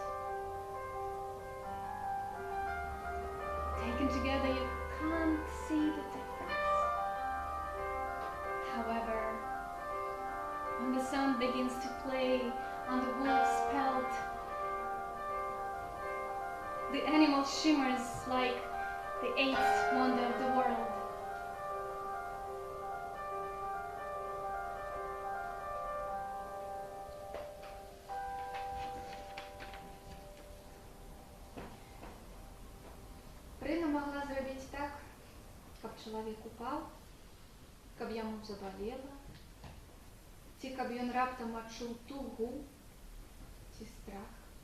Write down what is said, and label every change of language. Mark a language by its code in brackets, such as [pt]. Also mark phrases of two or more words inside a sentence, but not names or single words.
[en] Taken together, you can't see the difference. However, when the sun begins to play on the wolf's pelt, the animal shimmers like the eighth wonder of the world. [be] Рына могла зрабіць так, каб чалавек упаў, каб яму забалела, ці каб ён раптам адчуў тугу ці страх.